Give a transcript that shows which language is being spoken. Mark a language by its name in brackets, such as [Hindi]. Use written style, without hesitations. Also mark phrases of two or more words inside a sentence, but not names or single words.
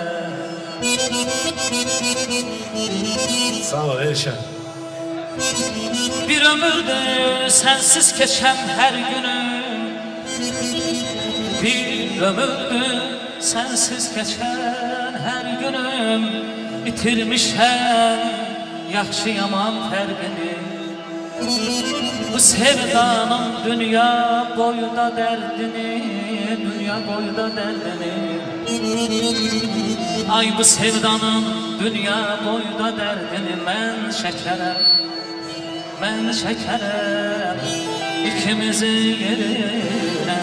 [Azerbaijani] Sağ ol Elşan. [Turkish] Bir ömürdür sensiz geçen her günüm. Bir ömürdür sensiz geçen her günüm. [Azerbaijani] İtirmişəm yaxşı yaman fərqini. Bu sevdanın dünya boyda dərdini, dünya boyda dərdini. Ay bu sevdanın dünya boyda dərdini mən çəkərəm, mən çəkərəm ikimizin yerinə.